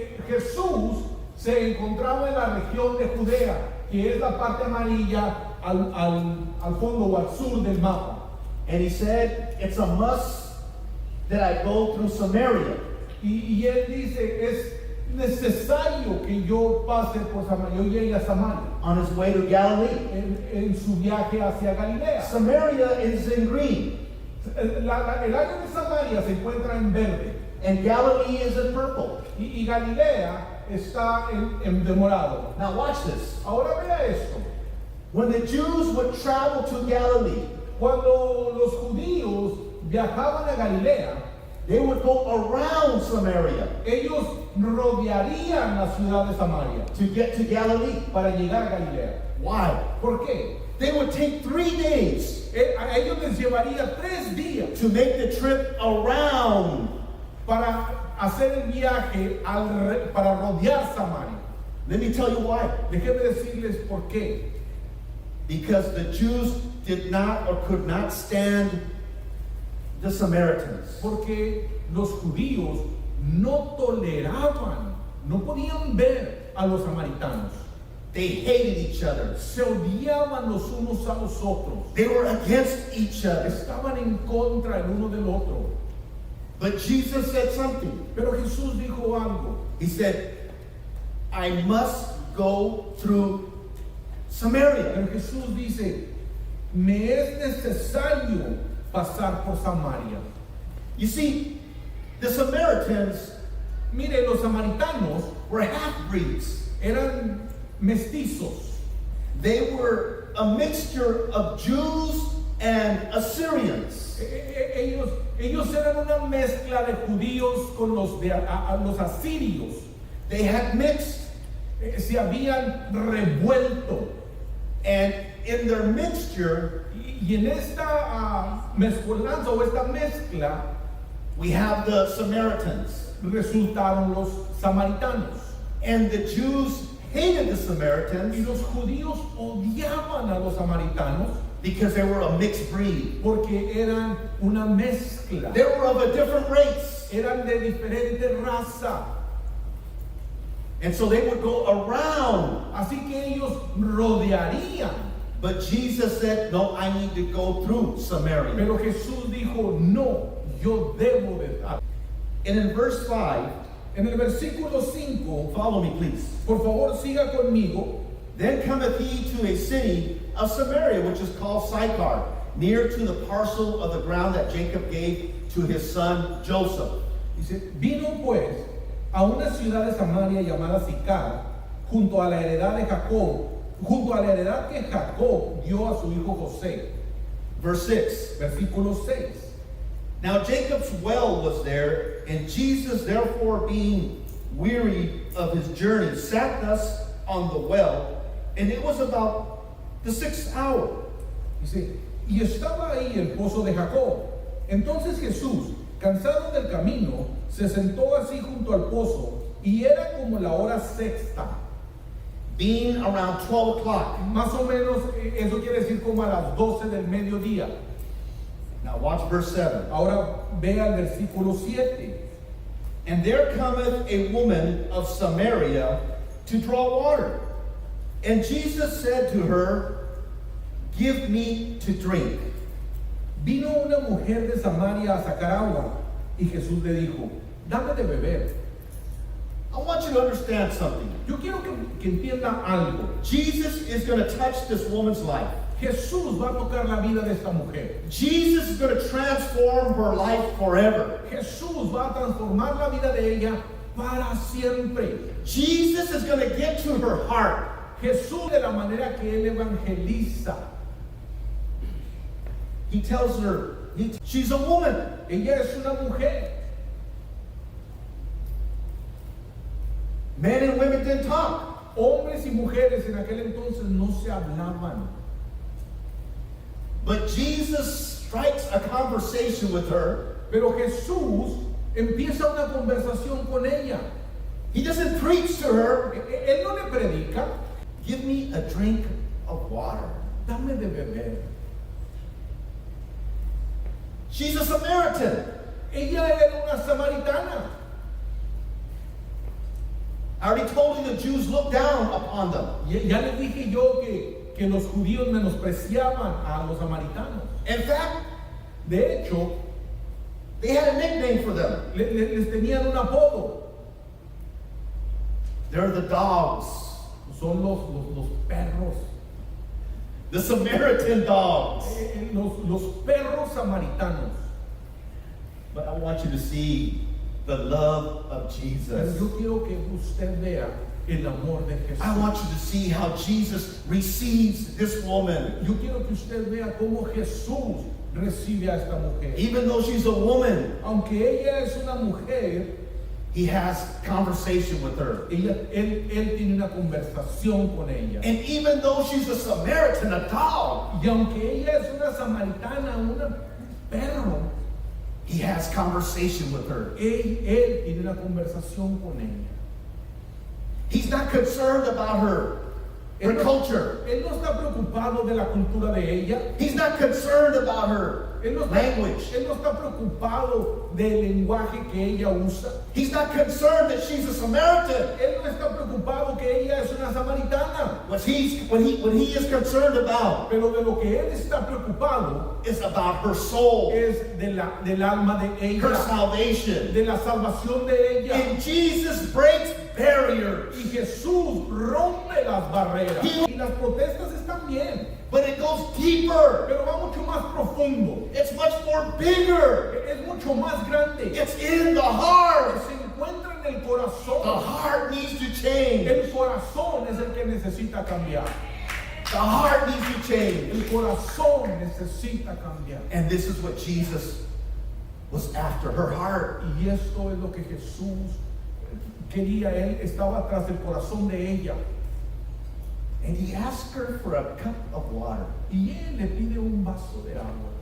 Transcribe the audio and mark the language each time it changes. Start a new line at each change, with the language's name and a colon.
Spanish: Jesús se encontraba en la región de Judea, que es la parte amarilla al fondo o al sur del mapa.
English: And he said, it's a must that I go through Samaria.
Spanish: Y él dice, es necesario que yo pase por Samaria, yo llegue a Samaria,
English: On his way to Galilee.
Spanish: en su viaje hacia Galilea.
English: Samaria is in green,
Spanish: El área de Samaria se encuentra en verde
English: and Galilee is in purple.
Spanish: y Galilea está en de morado.
English: Now watch this.
Spanish: Ahora vea esto.
English: When the Jews would travel to Galilee,
Spanish: Cuando los judíos viajaban a Galilea,
English: they would go around Samaria
Spanish: ellos rodearían la ciudad de Samaria
English: to get to Galilee.
Spanish: para llegar a Galilea.
English: Why?
Spanish: ¿Por qué?
English: They would take 3 days
Spanish: A ellos les llevaría 3 días
English: to make the trip around.
Spanish: para hacer el viaje para rodear Samaria.
English: Let me tell you why.
Spanish: Déjenme decirles por qué.
English: Because the Jews did not or could not stand the Samaritans.
Spanish: Porque los judíos no toleraban, no podían ver a los samaritanos.
English: They hated each other.
Spanish: Se odiaban los unos a los otros.
English: They were against each other.
Spanish: Estaban en contra el uno del otro.
English: But Jesus said something.
Spanish: Pero Jesús dijo algo.
English: He said, I must go through Samaria.
Spanish: Pero Jesús dice, me es necesario pasar por Samaria.
English: You see, the Samaritans
Spanish: Mire, los samaritanos
English: were half-breeds.
Spanish: eran mestizos.
English: They were a mixture of Jews and Assyrians.
Spanish: Ellos eran una mezcla de judíos con los los asirios.
English: They had mixed,
Spanish: Se habían revuelto.
English: and in their mixture,
Spanish: Y en esta mezcolanza o esta mezcla
English: we have the Samaritans.
Spanish: resultaron los samaritanos.
English: And the Jews hated the
Spanish: Y
English: Samaritans
Spanish: los judíos odiaban a los samaritanos
English: because they were a mixed breed.
Spanish: porque eran una mezcla.
English: They were of a different race.
Spanish: Eran de diferente raza.
English: And so they would go around.
Spanish: Así que ellos rodearían.
English: But Jesus said, no, I need to go through Samaria.
Spanish: Pero Jesús dijo, no, yo debo de.
English: And in verse 5,
Spanish: En el versículo 5,
English: follow me please.
Spanish: por favor siga conmigo.
English: Then cometh he to a city of Samaria, which is called Sychar, near to the parcel of the ground that Jacob gave to his son Joseph.
Spanish: Dice, vino pues a una ciudad de Samaria llamada Sicar, junto a la heredad de Jacob, junto a la heredad que Jacob dio a su hijo José.
English: Verse 6.
Spanish: Versículo 6.
English: Now Jacob's well was there, and Jesus, therefore, being weary of his journey, sat thus on the well, and it was about the 6th hour.
Spanish: Dice, y estaba ahí el pozo de Jacob. Entonces Jesús, cansado del camino, se sentó así junto al pozo, y era como la hora sexta.
English: Being around 12 o'clock.
Spanish: Más o menos, eso quiere decir como a las 12 del mediodía.
English: Now watch verse 7.
Spanish: Ahora vea el versículo 7.
English: And there cometh a woman of Samaria to draw water. And Jesus said to her, give me to drink.
Spanish: Vino una mujer de Samaria a sacar agua, y Jesús le dijo, dame de beber.
English: I want you to understand something.
Spanish: Yo quiero que entienda algo.
English: Jesus is going to touch this woman's life.
Spanish: Jesús va a tocar la vida de esta mujer.
English: Jesus is going to transform her life forever.
Spanish: Jesús va a transformar la vida de ella para siempre.
English: Jesus is going to get to her heart.
Spanish: Jesús, de la manera que Él evangeliza,
English: He tells her, she's a woman.
Spanish: ella es una mujer.
English: Men and women didn't talk.
Spanish: Hombres y mujeres en aquel entonces no se hablaban.
English: But Jesus strikes a conversation with her.
Spanish: Pero Jesús empieza una conversación con ella.
English: He doesn't preach to her.
Spanish: Él no le predica.
English: Give me a drink of water.
Spanish: Dame de beber.
English: She's a Samaritan.
Spanish: Ella era una samaritana.
English: I already told you the Jews looked down upon them.
Spanish: Ya les dije yo que los judíos menospreciaban a los samaritanos.
English: In fact,
Spanish: De hecho,
English: they had a nickname for them.
Spanish: les tenían un apodo.
English: They're the dogs.
Spanish: Son los perros.
English: The Samaritan dogs.
Spanish: Los perros samaritanos.
English: But I want you to see the love of
Spanish: Pero
English: Jesus.
Spanish: yo quiero que usted vea el amor de Jesús.
English: I want you to see how Jesus receives this woman.
Spanish: Yo quiero que usted vea cómo Jesús recibe a esta mujer.
English: Even though she's a woman,
Spanish: Aunque ella es una mujer,
English: he has conversation with her.
Spanish: él tiene una conversación con ella.
English: And even though she's a Samaritan, a dog,
Spanish: Y aunque ella es una samaritana, un perro,
English: he has conversation with her.
Spanish: él tiene una conversación con ella.
English: He's not concerned about her culture.
Spanish: Él no está preocupado de la cultura de ella.
English: He's not concerned about her
Spanish: Él no, está,
English: language.
Spanish: él no está preocupado del lenguaje que ella usa.
English: He's not concerned that she's a Samaritan.
Spanish: Él no está preocupado que ella es una samaritana.
English: What he is concerned about
Spanish: Pero de lo que él está preocupado
English: is about her soul,
Spanish: es del alma de
English: her
Spanish: ella,
English: salvation.
Spanish: de la salvación de ella.
English: And Jesus breaks barriers,
Spanish: Y Jesús rompe las barreras. Y las protestas están bien,
English: but it goes deeper.
Spanish: pero va mucho más profundo.
English: It's much more bigger.
Spanish: Es mucho más grande.
English: It's in the heart.
Spanish: Se encuentra en el
English: The
Spanish: corazón.
English: heart needs to change.
Spanish: El corazón es el que necesita cambiar.
English: The heart needs to change.
Spanish: El corazón necesita cambiar.
English: And this is what Jesus was after, her heart.
Spanish: Y esto es lo que Jesús quería. Él estaba tras el corazón de ella.
English: And he asked her for a cup of water.
Spanish: Y él le pide un vaso de agua.